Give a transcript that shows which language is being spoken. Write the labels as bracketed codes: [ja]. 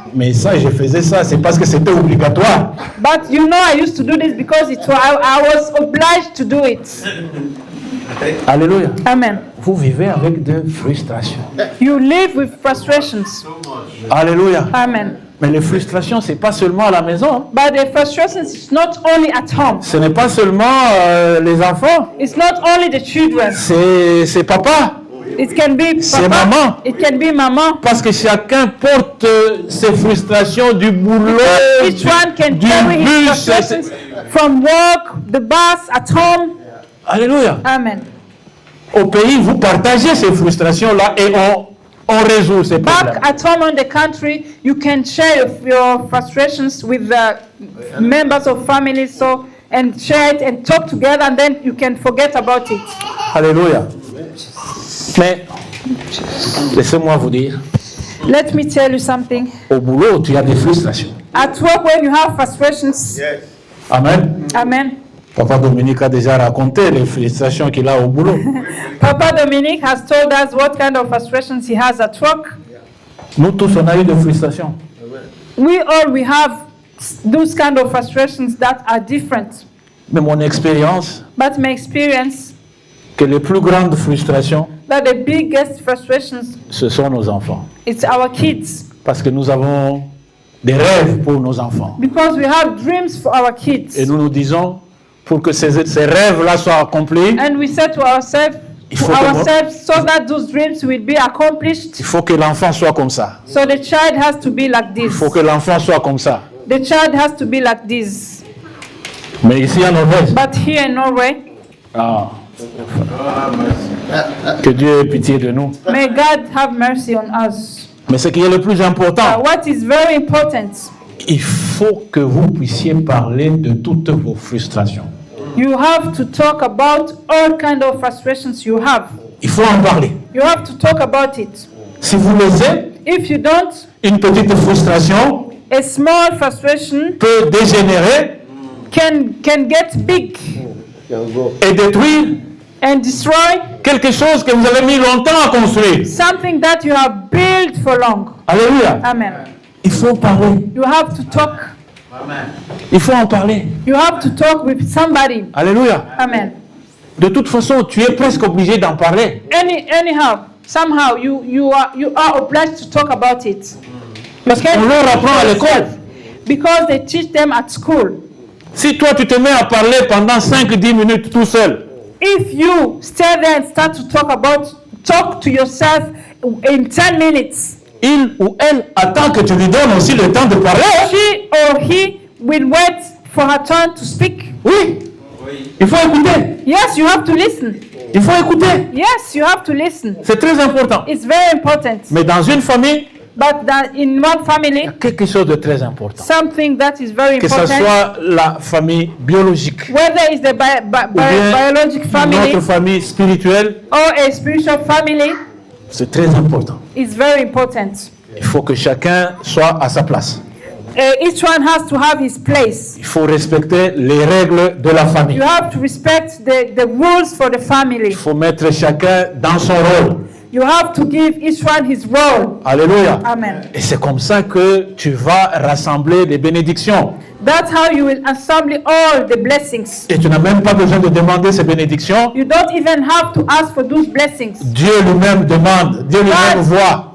[fr] mais ça, je faisais ça, c'est parce que c'était obligatoire. [en] but you know I used to do this because I was obliged to do it. [fr] Alléluia. [en] Amen. [fr] Vous vivez avec des frustrations. [en] You live with frustrations. [fr] Alléluia. [en] Amen. [fr] Mais les frustrations, c'est pas seulement à la maison. [en] But the frustrations is not only at home. [fr] Ce n'est pas seulement les enfants. [en] It's not only the children. [fr] C'est papa. [en] It can be [fr] C'est papa. maman. [en] It can be mama. [fr] Parce que chacun porte ses frustrations du boulot, [en] Each one can [fr] du [en] carry his [fr] bus. [en] frustrations from work, the bus, at home. [fr] Alléluia. [en] Amen. [fr] Au pays, vous partagez ces frustrations-là et on résout ces problèmes. [en] Back at home in the country, you can share your frustrations with the members of families, and share it and talk together, and then you can forget about it. [fr] Alléluia. Mais, laissez-moi vous dire, [en] Let me tell you something. [fr] au boulot, tu as des frustrations. [en] At work, when you have frustrations, Amen. amen. [fr] Papa Dominique a déjà raconté les frustrations qu'il a au boulot. [en] Papa Dominic has told us what kind of frustrations he has at work. [fr] Nous tous, on a eu des frustrations. [en] We have those kind of frustrations that are different. [fr] Mais mon expérience, [en] But my experience, [fr] que les plus grandes frustrations, [en] that the biggest frustrations, [fr] ce sont nos enfants. [en] it's our kids. [fr] Parce que nous avons des rêves pour nos enfants. [en] Because we have dreams for our kids. [fr] Et nous nous disons, pour que ces rêves-là soient accomplis, [en] And we say to ourselves, so that those dreams will be accomplished. [fr] il faut que l'enfant soit comme ça. [en] So the child has to be like [fr] Il [en] this. [fr] faut que l'enfant soit comme ça. [en] The child has to be like this. [fr] Mais ici en Norvège, [en] But here in Norway, [fr] que Dieu ait pitié de nous. [en] may God have mercy on us. [fr] Mais ce qui est le plus important, [en] What is very important, [fr] il faut que vous puissiez parler de toutes vos frustrations. [en] you have to talk about all kind of frustrations you have. [fr] Il faut en parler. [en] You have to talk about it. [fr] Si vous laissez [en] If you don't, [fr] une petite frustration, [en] A small frustration [fr] peut dégénérer [en] can get big Can go. [fr] et détruire [en] and destroy [fr] quelque chose que vous avez mis longtemps à construire. [en] something that you have built for long. [fr] Alléluia. [en] Amen. [fr] Il faut parler. [en] You have to talk. [fr] Il faut en parler. [en] You have to talk with somebody. [fr] Alléluia. [en] Amen. [fr] De toute façon, tu es presque obligé d'en parler. [en] Anyhow, somehow you are obliged to talk about it. [fr] Parce qu'on leur apprend à l'école. [en] Because they teach them at school. [fr] Si toi, tu te mets à parler pendant 5-10 minutes tout seul, [en] If you stay there and start to talk to yourself in 10 minutes, [fr] il ou elle attend que tu lui donnes aussi le temps de parler. [en] she or he will wait for her turn to speak. [fr] Oui. Il faut écouter. [en] Yes, you have to listen. [fr] Il faut écouter. [en] Yes, you have to listen. [fr] C'est très important. [en] It's very important. [fr] Mais dans une famille, [en] But that in one [fr] il y a [en] family, [fr] quelque chose de très important. [en] something that is very [fr] Que ce [en] important, [fr] soit la famille biologique, [en] whether it's the [fr] bien [en] biologic family [fr] notre famille spirituelle, [en] or a spiritual family, [fr] c'est très important. [en] is very important. [fr] Il faut que chacun soit à sa place. [en] Each one has to have his place. [fr] Il faut respecter les règles de la famille. [en] You have to respect the rules for the family. [fr] Il faut mettre chacun dans son rôle. [en] You have to give each one his role. [fr] Alléluia. [en] Amen. [fr] Et c'est comme ça que tu vas rassembler les bénédictions. [en] That's how you will assemble all the blessings. [fr] Et tu n'as même pas besoin de demander ces bénédictions. [en] You don't even have to ask for those blessings. [fr] Dieu lui-même demande, Dieu lui-même voit.